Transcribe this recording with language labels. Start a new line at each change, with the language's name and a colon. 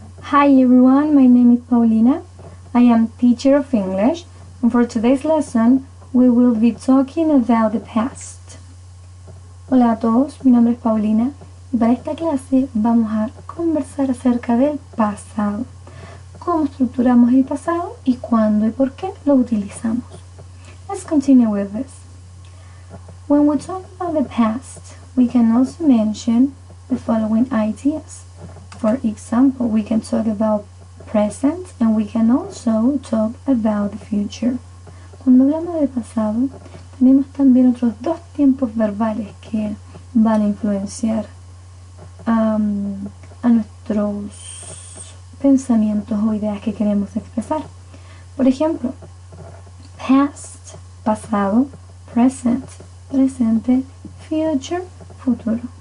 English: Hi everyone, my name is Paulina. I am teacher of English, and for today's lesson we will be talking about the past.
Spanish: Hola a todos, mi nombre es Paulina y para esta clase vamos a conversar acerca del pasado. Cómo estructuramos el pasado y cuándo y por qué lo utilizamos.
English: Let's continue with this. When we talk about the past, we can also mention the following ideas. For example, we can talk about present and we can also talk about the future.
Spanish: Cuando hablamos del pasado, tenemos también otros dos tiempos verbales que van a influenciar a nuestros pensamientos o ideas que queremos expresar. Por ejemplo, past, pasado, present, presente, future, futuro.